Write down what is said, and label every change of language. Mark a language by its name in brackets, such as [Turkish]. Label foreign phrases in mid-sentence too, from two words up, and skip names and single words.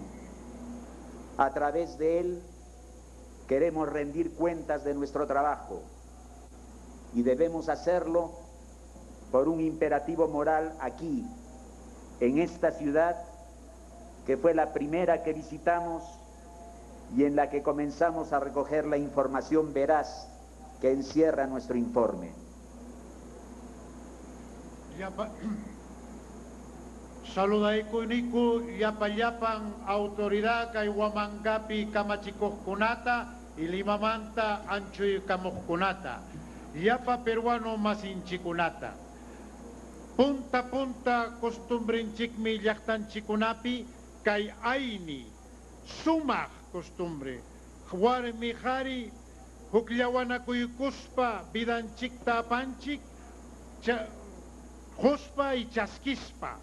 [Spanish] A través de él queremos rendir cuentas de nuestro trabajo y debemos hacerlo por un imperativo moral aquí, en esta ciudad, que fue la primera que visitamos y en la que comenzamos a recoger la información veraz que encierra nuestro informe. [Quechua] Saludaiku yapayapang autoridad kay wamanggapi kamachikohkunata ilimamanta anchuy kamuhkunata yapa peruano masinchikunata punta kostumbrinchikmi llaqtanchikunapi kay ayni sumaq costumbre warmi qhari hukllawanakuykuspa vidanchikta apanchik quspa y chaskispa.